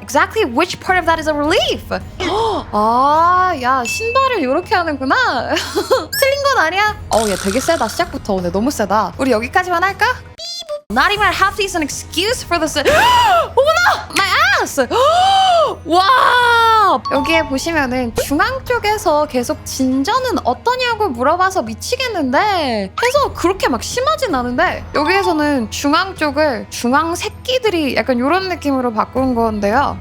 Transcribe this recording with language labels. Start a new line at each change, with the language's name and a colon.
English: Exactly which part of that is a relief?
Korean: 아, 야, 신발을 이렇게 하는구나. 틀린 건 아니야? 야, 되게 세다. 시작부터. 근데 너무 세다. 우리 여기까지만 할까?
English: Not even half is an excuse for this.
Korean: 어머나!
English: My ass!
Korean: 와! 여기에 보시면은 중앙 쪽에서 계속 진전은 어떠냐고 물어봐서 미치겠는데 해서 그렇게 막 심하진 않은데 여기에서는 중앙 쪽을 중앙 새끼들이 약간 이런 느낌으로 바꾼 건데요.